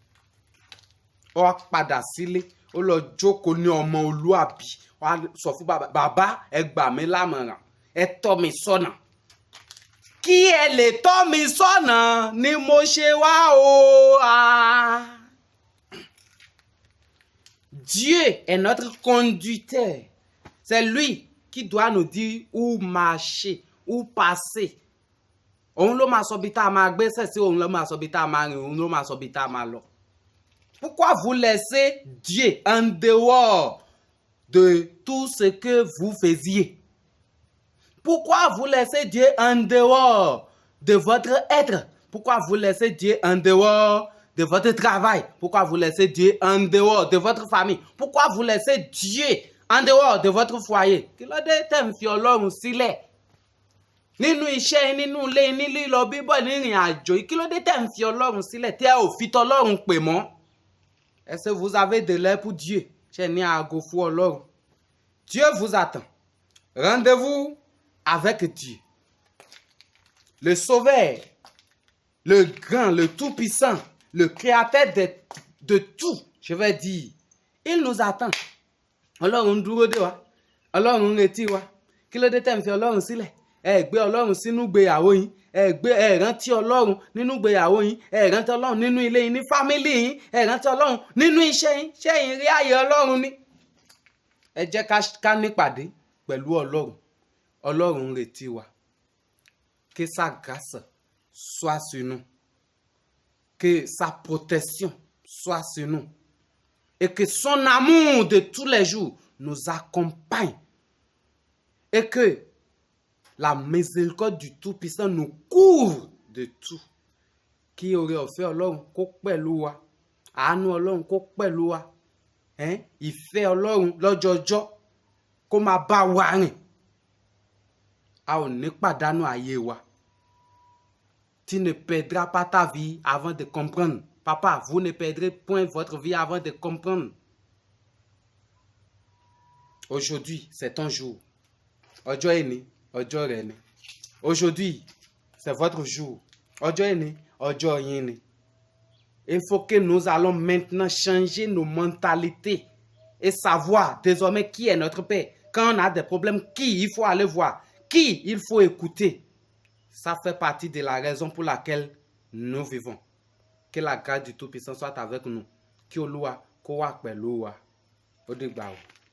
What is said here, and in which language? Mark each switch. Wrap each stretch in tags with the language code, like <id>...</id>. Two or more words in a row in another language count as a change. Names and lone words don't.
<yo>Ó wá padà sílé, ó lọ jókòó ní ọmọ olúàbí. Ó wá sọ fún bàbá, ẹ gbà mí lámọ̀ràn, ẹ tọ́ mi sọ́nà. Kí ẹ lè tọ́ mi sọ́nà ni mo ṣe wá o.</yo> <fr>Dieu est notre conducteur. C'est lui qui doit nous dire où marcher, où passer.</fr> <yo>Òun ló máa sọ bí tá a máa gbésẹ̀ sí, òun ló máa sọ bí tá a máa rìn, òun ló máa sọ bí tá a máa lọ.</yo> <fr>Pourquoi vous laissez Dieu en dehors de tout ce que vous faisiez? Pourquoi vous laissez Dieu en dehors de votre être? Pourquoi vous laissez Dieu en dehors de votre travail? Pourquoi vous laissez Dieu en dehors de votre famille? Pourquoi vous laissez Dieu en dehors de votre foyer?</fr> <yo>Kí ló dé tẹ́ ń fi Ọlọ́run sílẹ̀? nínú iṣẹ́ nínú ilé ní lílọ bíbọ̀ ní ìrìn àjò kí ló dé tẹ́ ń fi Ọlọ́run sílẹ̀ tẹ́ ò fi tọlọ́run pè mọ́.</yo> <fr>Est-ce que vous avez de l'heure pour Dieu?</fr> <yo>Ṣé ní aago fún Ọlọ́run?</yo> <fr>Dieu vous attend. Rendez-vous avec Dieu. Le Sauveur, le grand, le tout-puissant, le créateur de tout, je vais dire. Il nous attend.</fr> <yo>Ọlọ́run dúró dè wá. Ọlọ́run retí wa. Kí ló dé tẹ́ ń fi Ọlọ́run sílẹ̀? Ẹ gbé Ọlọ́run sínú ìgbéyàwó yín. Ẹ rántí Ọlọ́run nínú ìgbéyàwó yín. Ẹ rántí Ọlọ́run nínú ilé yín, ní fámílì yín. Ẹ rántí Ọlọ́run nínú iṣẹ́ yín. Ṣé yín rí ààyè Ọlọ́run ni? Ẹ jẹ́ ká nípàdé pẹ̀lú Ọlọ́run. Ọlọ́run retí wa.</yo> <fr>Que sa grâce soit sur nous. Que sa protection soit sur nous. Et que son amour de tous les jours nous accompagne. Et que la miséricorde du Tout-Puissant nous couvre de tout.</fr> <yo>Kí oore ọ̀fẹ́ Ọlọ́run kó pẹ̀lú wa. Àánú Ọlọ́run kó pẹ̀lú wa. Ìfẹ́ Ọlọ́run lọ́jọọjọ́ kó máa bá wa rìn. A ò ní pàdánù ayé wa.</yo> <fr>Tu ne perdras pas ta vie avant de comprendre. Papa, vous ne perdrez point votre vie avant de comprendre. Aujourd'hui, c'est ton jour.</fr> <yo>Ọjọ́ ẹni, ọjọ́ rẹ ni.</yo> <fr>Aujourd'hui, c'est votre jour.</fr> <yo>Ọjọ́ ẹni, ọjọ́ yín ni.</yo> <fr>Il faut que nous allons maintenant changer nos mentalités et savoir désormais qui est notre Père. Quand on a des problèmes, qui il faut aller voir, qui il faut écouter. Ça fait partie de la raison pour laquelle nous vivons. Que la grâce du Tout-Puissant soit avec nous.</fr> <yo>Kí Olúwa kó wà pẹ̀lú wa. Ó dìgbà o.</yo>